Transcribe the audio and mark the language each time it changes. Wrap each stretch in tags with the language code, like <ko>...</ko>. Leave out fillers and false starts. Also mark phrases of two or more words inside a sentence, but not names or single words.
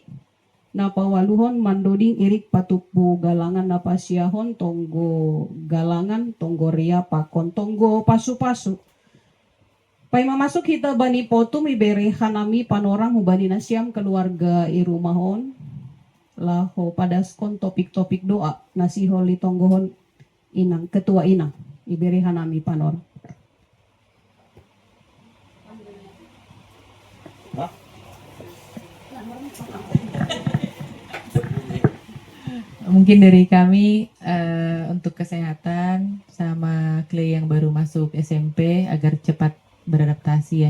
<bts>napa waluhon mandoding irik patupu galangan napa siahon tonggo galangan tonggo ria pakon tonggo pasu-pasu pai mamasuk kita bani potum ibere hanami panorang hubani nasiam keluarga irumahon laho padaskon topik-topik doa nasiholi tonggohon inang ketua inang ibere hanami panorang.</bts> <id>Mungkin dari kami untuk kesehatan sama klien yang baru masuk SMP agar cepat beradaptasi ya.</id>